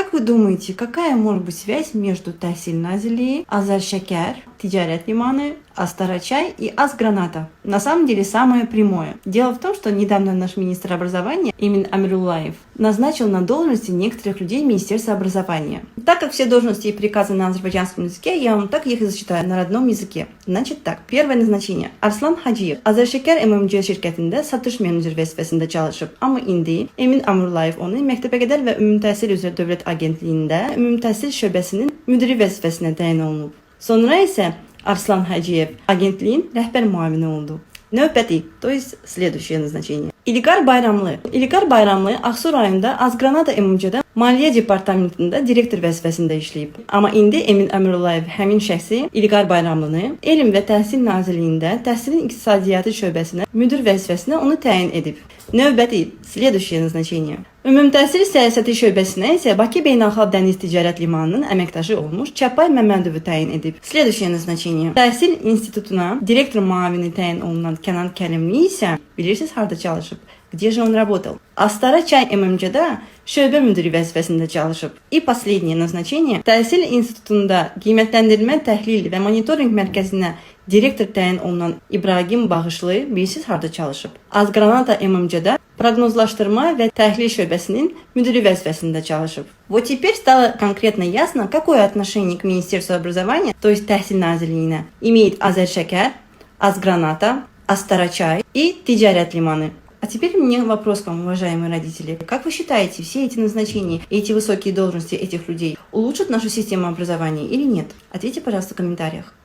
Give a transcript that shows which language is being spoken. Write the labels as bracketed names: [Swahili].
[Russian] вы думаете, какая может быть связь между Tahsil Nazilliyi, Azar-Şeker, Ticaret Limanı, Астара-Чай и Аз-Граната? На самом деле самое прямое. Дело в том, что недавно наш министр образования Эмин Амируллаев назначил на должности некоторых людей Министерства образования. Так как все должности и приказы на азербайджанском языке, я вам так их и зачитаю на родном языке. Значит так, первое назначение. [Azerbaijani] Arslan Hacıyev, Azar-Şeker MMC şirkətində satış meneceri vəzifəsində çalışıb. Amma indi Emin Amrullayev onu məktəbəqədər və ümumi təhsil üzrə dövlət agentliyində ümumi təhsil şöbəsinin müdiri vəzifəsinə təyin olunub. Sonra isə Arslan Hacıyev agentliyin rəhbər müavini oldu. Növbəti, [Russian] то есть следующее назначение. [Azerbaijani] İlqar Bayramlı. İlqar Bayramlı Ağsu rayonunda Az-Granata MMC-də Maliyyə Departamentində direktor vəzifəsində işləyib. Amma indi Emin Əmirullayev həmin şəxsi İlqar Bayramlını Elm və Təhsil Nazirliyində Təhsilin İqtisadiyyatı şöbəsinə müdir vəzifəsinə onu təyin edib. Növbəti, [Russian] следующее назначение. [Azerbaijani] Ümumi təhsil siyasəti şöbəsinə isə Bakı Beynəlxalq Dəniz Ticarət Limanının əməkdaşı olmuş Çapay Məmmədovu təyin edib. [Russian] Следующее назначение. [Azerbaijani] Təhsil institutuna direktor müavini təyin olunan Kənan Kərimli isə bilirsiniz harda çalışıb? [Russian] Где же он работал? [Azerbaijani] Астара-Чай MMC-də şöbə müdiri vəzifəsində çalışıb. [Russian] И последнее назначение. [Azerbaijani] Təhsil institutunda qiymətləndirmə, təhlil və monitorinq mərkəzinə direktor təyin olunan İbrahim Bağışlı bilirsiniz harda çalışıb? Az-Granata MMC-də прогнозлаштырма və təhlil şöbəsinin müdiri vəzifəsində çalışıb. [Russian] Вот теперь стало конкретно ясно, какое отношение к Министерству образования, то есть Tahsil Nazirliyinə, имеет Азар-Şeker, Az-Granata, Астара-Чай и Ticaret Limanı. А теперь у меня вопрос к вам, уважаемые родители. Как вы считаете, все эти назначения, эти высокие должности этих людей улучшат нашу систему образования или нет? Ответьте, пожалуйста, в комментариях.